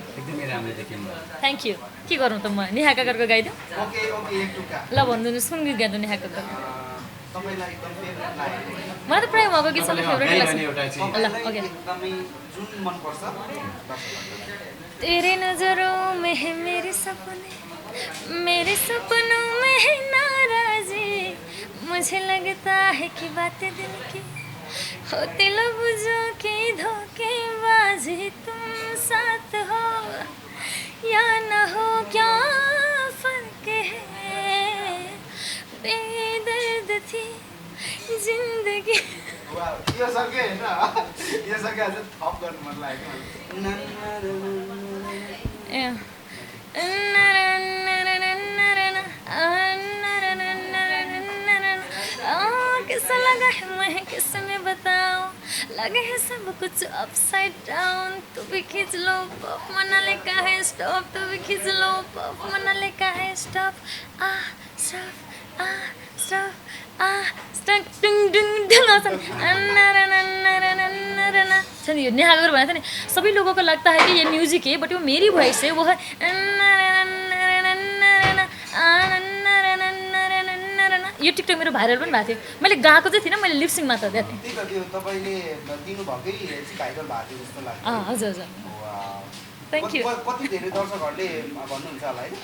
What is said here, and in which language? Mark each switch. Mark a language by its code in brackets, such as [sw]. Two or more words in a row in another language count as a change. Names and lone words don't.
[ne] एकदमै राम्रो देखिनु भयो। [en] thank you. [ne] के गरौँ त म नेहा कक्करको गाइदिउँ? ओके ओके एक टुक्का ल भनिदिनुहोस् कुन गीत गाइदिउँ नेहा कक्कर? तपाईँलाई एकदम फेभरेट लागेको होइन? मलाई त प्रायः उहाँको गीत सबै तपाईँले फेभरेट गाइरहने एउटा लाग्छ चाहिँ ल तपाईँलाई ओके एकदमै जुन मनपर्छ दर्शकहरूलाई? [hi] तेरे नजरों में है मेरे सपनों में है नाराजी मुझे लगता है कि बातें दिल की होती लफ्जों की धोखेबाजी तुम साथ हो या न हो क्या फर्क है बेदर्द थी जिंदगी [ne] वाह, यो सके होइन यो सके अझ थप गर्नु मन लागेको [hi] कैसा लगा है मैं कैसे मैं बताऊं लगे है सब कुछ [en] upside down [hi] तू भी खींच लो पफ मना लिखा है स्टॉप तू भी खींच लो पफ मना लिखा है स्टॉप [ne] स्टॉप स्टक डुङ डुङ डुङ आउँछ नि छ नि यो नेहा कक्कर भनेको थियो नि [hi] सभी लोगों को लगता है कि ये म्यूजिक है बट वो मेरी वॉइस है वो है [ne] यो टिकटक मेरो भाइरल पनि भएको थियो मैले गाएको चाहिँ थिइनँ मैले लिपसिङ मात्र दिएको थिएँ त्यही त त्यो तपाईँले दिनुभएकै चाहिँ भाइरल भएको थियो जस्तो लाग्यो हजुर हजुर वाह। [en] thank you [ne] कति धेरै दर्शकहरूले भन्नुहुन्छ होला है